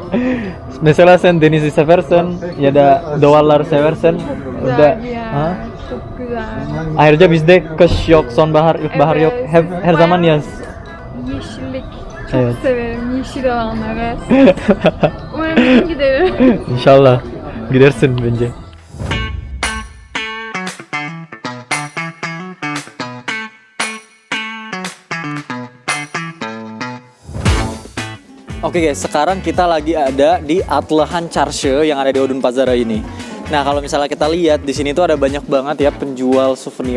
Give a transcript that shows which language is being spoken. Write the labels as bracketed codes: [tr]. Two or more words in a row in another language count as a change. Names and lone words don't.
[tr] Mesela sen denizi seversen ya da doğalları seversen Güzel bir yer. Ha? Çok güzel. Ayrıca bizde kış yok, sonbahar, ilkbahar yok. Evet. Hep her zaman yaz. Yeşillik. Çok Evet. severim yeşil alanları. Umarım bir gün giderim. İnşallah gidersin bence. [id] Oke guys, sekarang kita lagi ada di Atlahan Çarşı yang ada di Odun Pazara ini. Nah, kalau misalnya kita lihat di sini tuh ada banyak banget ya penjual souvenir.